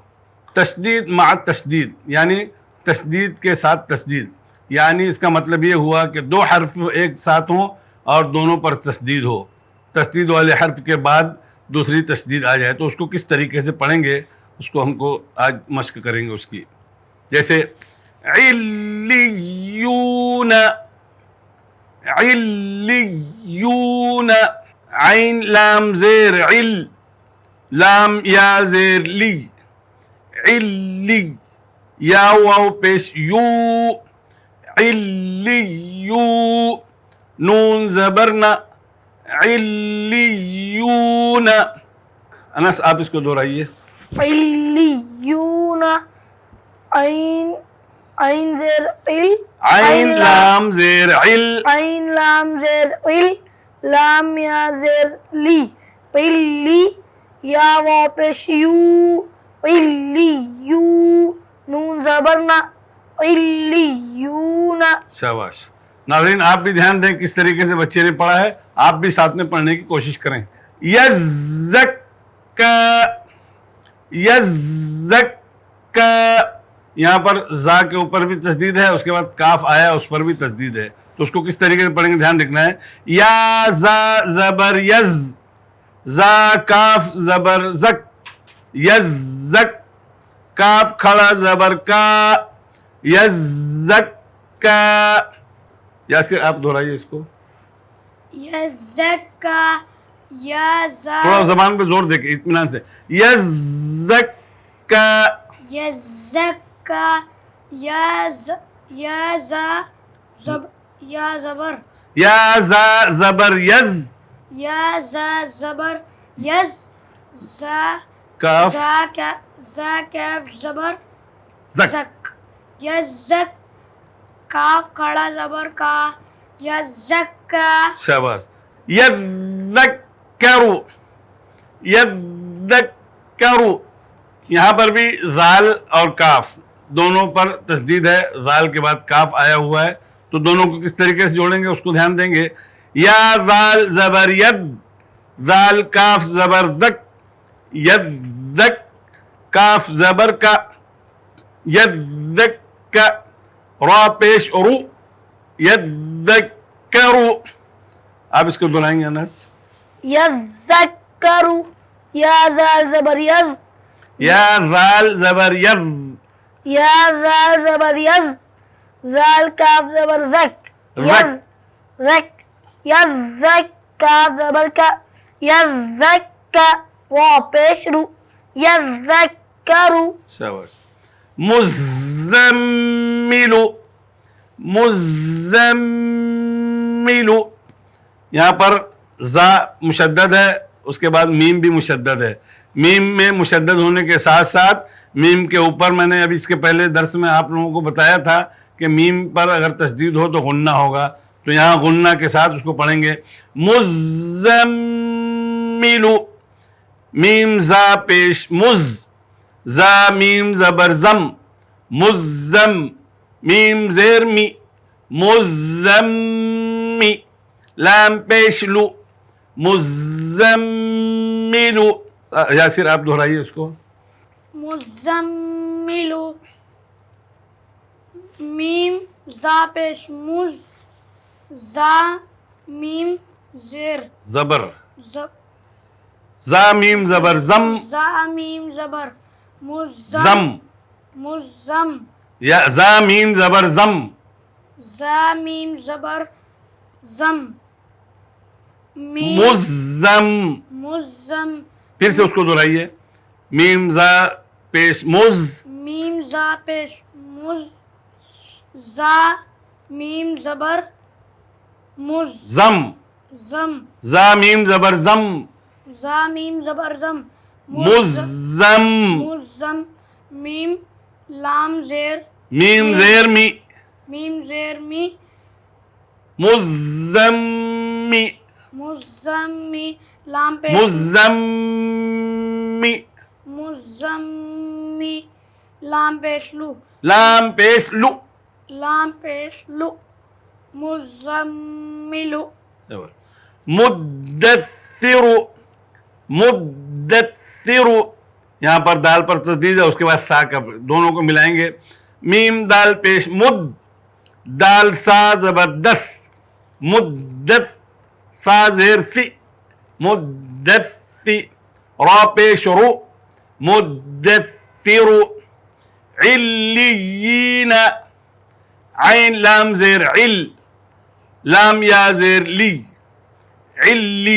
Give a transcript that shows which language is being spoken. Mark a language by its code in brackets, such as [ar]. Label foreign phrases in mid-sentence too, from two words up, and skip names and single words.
[ur] تشدید مع تشدید یعنی تشدید کے ساتھ تشدید، یعنی اس کا مطلب یہ ہوا کہ دو حرف ایک ساتھ ہوں اور دونوں پر تشدید ہو. تشدید والے حرف کے بعد دوسری تشدید آ جائے تو اس کو کس طریقے سے پڑھیں گے اس کو ہم کو آج مشق کریں گے اس کی. جیسے علیون، علیون، عین لام زیر عل، لام یا زیر لی، علی، یا واو پیش یو، علیو، نون زبرنا، علیون. انس آپ اس کو دہرائیے. علیون، عین زیر عل، عین لام زیر عل، عین لام زیر عل، لام یا زیر لی، علی، یا واو پیش یو، علیو، نون زبرنا، علیون. شاباش. ناظرین آپ بھی دھیان دیں کس طریقے سے بچے نے پڑھا ہے، آپ بھی ساتھ میں پڑھنے کی کوشش کریں. یزکا، یزکا، یہاں پر زا کے اوپر بھی تشدید ہے، اس کے بعد کاف آیا اس پر بھی تشدید ہے. تو اس کو کس طریقے سے پڑھیں گے دھیان رکھنا ہے. یا زا زبر یز، زا کاف زبر زک، یزک، کاف کھڑا زبر کا، یزکا. یاسر آپ دہرائیے اس کو. یزکا، یا زا، تھوڑا زبان پہ زور دے کے اطمینان سے. یزکا، یزکا، یا زا زبر، یا زا زبر یز، یا زا زبر یز، زا کاف زا کاف زبر زک، زک، یزک، کاف کھڑا زبر کا، یزکا. شاباش. یذکرو، یذکرو، یہاں پر بھی ذال اور کاف دونوں پر تشدید ہے. ذال کے بعد کاف آیا ہوا ہے تو دونوں کو کس طریقے سے جوڑیں گے اس کو دھیان دیں گے. یا ذال زبر ید، ذال کاف زبر دک، یدک، کاف زبر کا، یدک، را پیش رو، یدکرو. آپ اس کو دہرائیں گے انس. یذکرو، یا زال زبر یز، یا ذال زبر ید، یا زال زبر یز، زال کاف زبر زک، یز زک، یزک، کاف زبر کا، یزکا، واو پیش رو، یذکرو. شاباش. مزملو، مزملو، یہاں پر زا مشدد ہے اس کے بعد میم بھی مشدد ہے. میم میں مشدد ہونے کے ساتھ ساتھ میم کے اوپر میں نے ابھی اس کے پہلے درس میں آپ لوگوں کو بتایا تھا کہ میم پر اگر تشدید ہو تو غنہ ہوگا. تو یہاں غنہ کے ساتھ اس کو پڑھیں گے. مزملو، میم زا پیش مز، زا میم زبر زم، مزم، میم زیر می، مزمی، لام پیش لو، مزملو، یاسر آپ دہرائیے اس کو. مزمل میم زا پیش مز زا میم زیر زبر, زب زا میم زبر زم, زا میم زبر مزم زم, مزم یا زا میم زبر زم, زا میم زبر زم میم مزم. مزم پھر سے اس کو دہرائیے. میم زا پیش مز, میم زا پیش مز زا میم زبر مز زم, زم زا میم زبر زم, زا میم زبر زم مزم. مزم میم لام زیر میم زیر می, میم زیر می مزمی, مزمی لام پیش مزمی. مزمی لام پیش لو لام پیش لو. لام پیش لو مزملو مدثر, مدثر. یہاں پر دال پر تشدید ہے, اس کے بعد سا کا, دونوں کو ملائیں گے. میم دال پیش مد, دال سا زبردست, مدت, سا زیر سی, مدتی. را پیش رو, مدثر. علیین, عین لام زیر عل, لام یا زیر لی, علی.